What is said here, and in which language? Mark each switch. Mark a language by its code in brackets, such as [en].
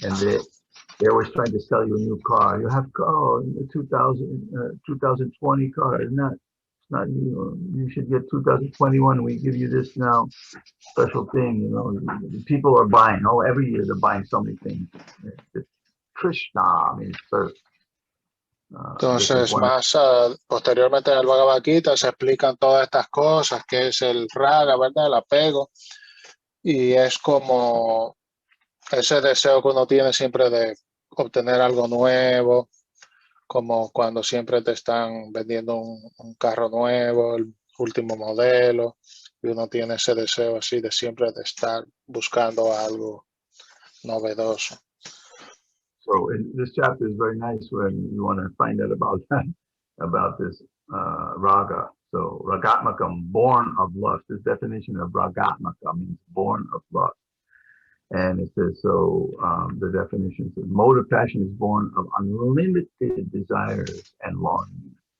[en] And they're always trying to sell you a new car. You have 2020 car. It's not you. You should get 2021. We give you this now special thing. You know, people are buying. Oh, every year they're buying so many things. Krishna means thirst. [es] Entonces, más posteriormente en el Bhagavad Gita se explican todas estas cosas, que es el raga, ¿verdad? El apego. Y es como ese deseo que uno tiene siempre de obtener algo nuevo, como cuando siempre te están vendiendo un carro nuevo, el último modelo, y uno tiene ese deseo así de siempre de estar buscando algo novedoso. [en] So this chapter is very nice when you want to find out about that, about this raga. So ragatmakam, born of lust. This definition of ragatmakam means born of lust. And it says, so the definition says, mode of passion is born of unlimited desires and longings.